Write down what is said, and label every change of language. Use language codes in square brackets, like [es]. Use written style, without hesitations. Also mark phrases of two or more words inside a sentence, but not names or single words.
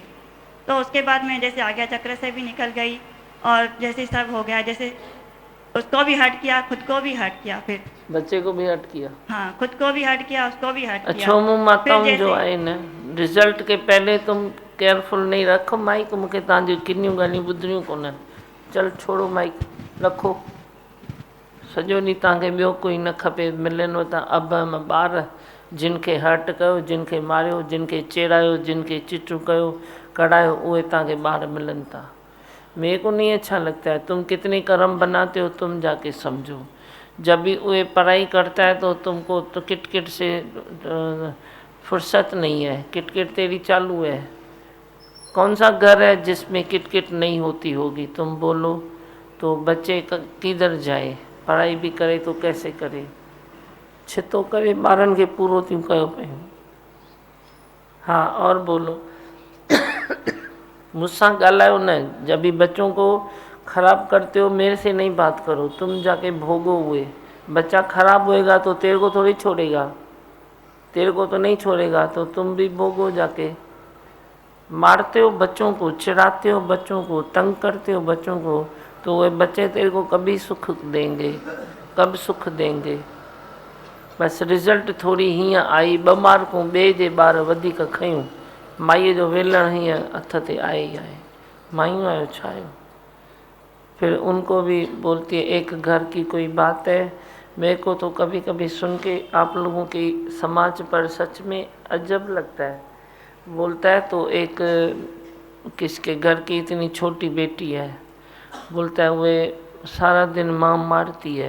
[hi] तो उसके बाद मैं जैसे आज्ञा चक्र से भी निकल गई और जैसे सब हो गया, जैसे उसको भी हर्ट किया, खुद को भी हर्ट किया, फिर बच्चे को भी हर्ट किया। हाँ, खुद को भी हर्ट किया, उसको भी हर्ट किया। [sd] अच्छो मुँह माताऊं जो आए न, [hi] रिजल्ट के पहले तुम केयरफुल नहीं रखो माइक। [sd] मूंखे तव्हांजी किनियूं ॻाल्हियूं ॿुधणियूं कोन्हनि। [hi] चल छोड़ो माइक, रखो। [sd] सॼो ॾींहुं तव्हांखे ॿियो कोई न खपे, मिलनव था अब ॿार जिनखे हर्ट कयो, जिनखे मारियो, जिनखे चेरायो, जिनखे चिचू कयो, कढ़ायो, उहे तव्हांखे ॿार मिलनि था। [hi] मेरे को नहीं अच्छा लगता है। तुम कितने कर्म बनाते हो तुम जाके समझो। जब भी वो पढ़ाई करता है तो तुमको तो किटकिट से फुर्सत नहीं है, किटकिट तेरी चालू है। कौन सा घर है जिसमें किटकिट नहीं होती होगी, तुम बोलो। तो बच्चे किधर जाए, पढ़ाई भी करे तो कैसे करे, [sd] छितो करे ॿारनि खे पूरो थियूं कयो पियूं। [hi] हाँ और बोलो। मुझसे [sd] ॻाल्हायो न, [hi] जब भी बच्चों को खराब करते हो मेरे से नहीं बात करो, तुम जाके भोगो। हुए बच्चा खराब होएगा तो तेरे को थोड़ी छोड़ेगा, तेरे को तो नहीं छोड़ेगा, तो तुम भी भोगो जाके। मारते हो बच्चों को, चिढ़ाते हो बच्चों को, तंग करते हो बच्चों को, तो वे बच्चे तेरे को कभी सुख देंगे, कब सुख देंगे। [sd] बस रिज़ल्ट थोड़ी हीअं आई, 2 मार्कूं ॿिए जे ॿार वधीक खयूं, माईअ जो वेलण हीअं हथ ते आहे ई आहे। मायूं आहियो छा आहियो। [hi] फिर उनको भी बोलती है, एक घर की कोई बात है। मेरे को तो कभी कभी सुन के आप लोगों की समाज पर सच में अजब लगता है। बोलता है तो एक किसके घर की इतनी छोटी बेटी है, बोलता है वे सारा दिन माँ मारती है।